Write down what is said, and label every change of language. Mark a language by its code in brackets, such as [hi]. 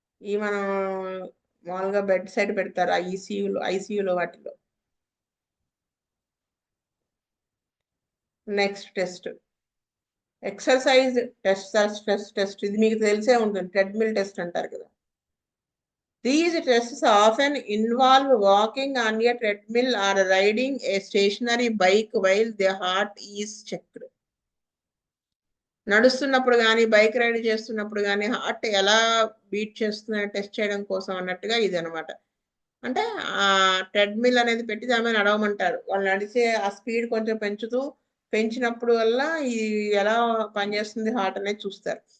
[te] ఈ మనం మామూలుగా బెడ్ సైడ్ పెడతారు ఆ ఐసీయూలో వాటిలో. నెక్స్ట్ టెస్ట్ ఎక్సర్సైజ్ టెస్ట్, ఇది మీకు తెలిసే ఉంటుంది, ట్రెడ్మిల్ టెస్ట్ అంటారు కదా. [en] These tests often involve walking on a treadmill or riding a stationary bike while the heart is checked. [te] నడుస్తున్నప్పుడు కానీ బైక్ రైడ్ చేస్తున్నప్పుడు కానీ హార్ట్ ఎలా బీట్ చేస్తుందని టెస్ట్ చేయడం కోసం అన్నట్టుగా ఇది అనమాట. అంటే ఆ ట్రెడ్మిల్ అనేది పెట్టి దాని మీద నడవమంటారు. వాళ్ళు నడిచే ఆ స్పీడ్ కొంచెం పెంచినప్పుడు వల్ల ఇది ఎలా పనిచేస్తుంది హార్ట్ అనేది చూస్తారు.